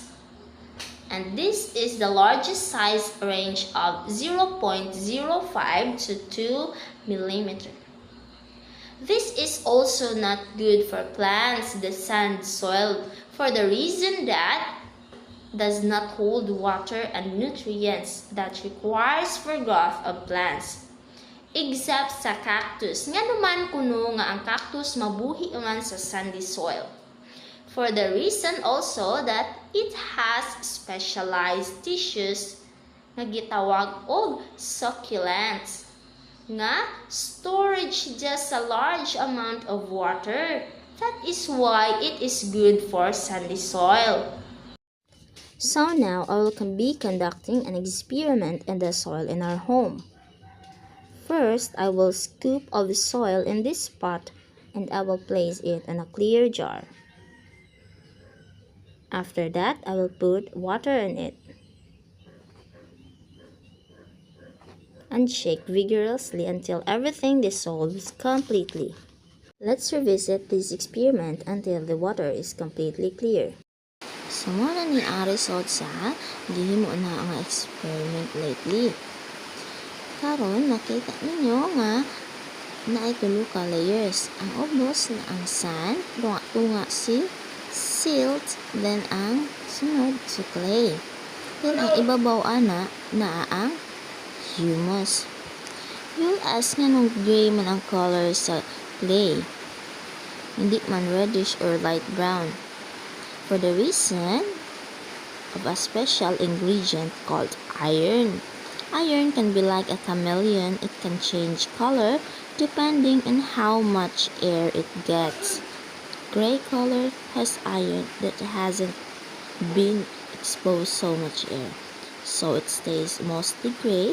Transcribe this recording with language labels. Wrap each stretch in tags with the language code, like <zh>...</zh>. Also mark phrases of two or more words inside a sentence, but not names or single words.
<en>And this is the largest size range of 0.05 to 2 millimeter. This is also not good for plants, the sand soil, for the reason that does not hold water and nutrients that requires for growth of plants.</en> <ceb>Except sa cactus, nga naman kuno nga ang cactus mabuhi man sa</ceb> <en>sandy soil. For the reason also that it has specialized tissues</en> <ceb>nga gitawag og</ceb> <en>succulents nga storage just a large amount of water. That is why it is good for sandy soil. So now I will be conducting an experiment in the soil in our home. First, I will scoop of the soil in this pot and I will place it in a clear jar. After that, I will put water in it and shake vigorously until everything dissolves completely. Let's revisit this experiment until the water is completely clear.</en> <ceb>So muna ni result sa gihimo na ang experiment lately. Karon nakita ninyo nga naay tulo ka layers. Ang ubos na ang sand, tunga si silt, then ang sunod si clay. Then ang ibabaw ana naa ang humus.</ceb> <en>You'll ask</en> <ceb>nga nung gray man ang color sa clay, hindi man</ceb> <en>reddish or light brown, for the reason of a special ingredient called iron. Iron can be like a chameleon. It can change color depending on how much air it gets. Gray color has iron that hasn't been exposed so much air, so it stays mostly gray.</en>